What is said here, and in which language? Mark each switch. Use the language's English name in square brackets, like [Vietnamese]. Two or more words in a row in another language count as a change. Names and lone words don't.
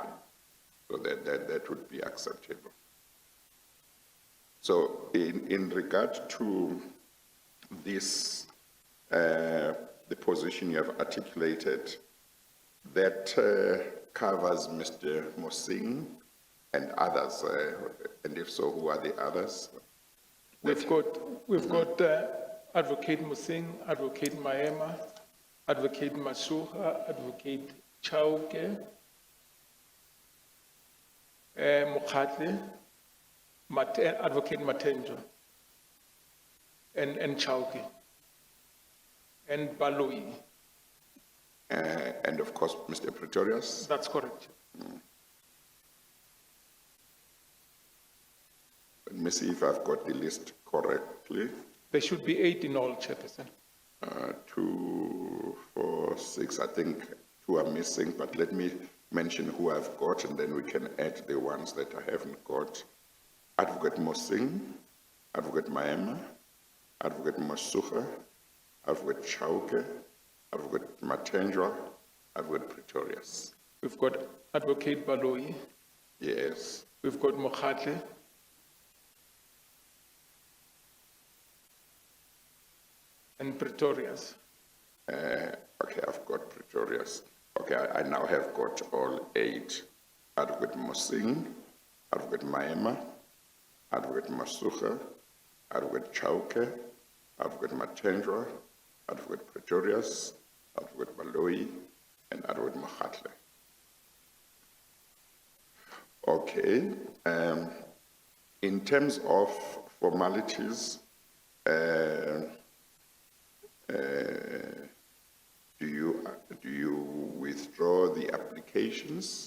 [English] So that would be acceptable. So in regard to this, the position you have articulated, that covers Mr. Mosing and others, and if so, who are the others? We've got Advocate Musing, Advocate Maema, Advocate Masuha, Advocate Chauke, Mokhatle, Advocate Matenjo, and Chauke, and Baloi. And of course, Mr. Pretorius. That's correct. Let me see if I've got the list correctly. There should be 8 in all, Chairperson. 2, 4, 6, I think 2 are missing, but let me mention who I've got and then we can add the ones that I haven't got. Advocate Mosing, Advocate Maema, Advocate Masuha, Advocate Chauke, Advocate Matenjwa, Advocate Pretorius. We've got Advocate Baloi, Yes. we've got Mokhatle, and Pretorius. Okay, I've got Pretorius. Okay, I now have got all 8. Advocate Mosing, Advocate Maema, Advocate Masuha, Advocate Chauke, Advocate Matenjwa, Advocate Pretorius, Advocate Baloi, and Advocate Mokhatle. Okay, in terms of formalities, do you withdraw the applications?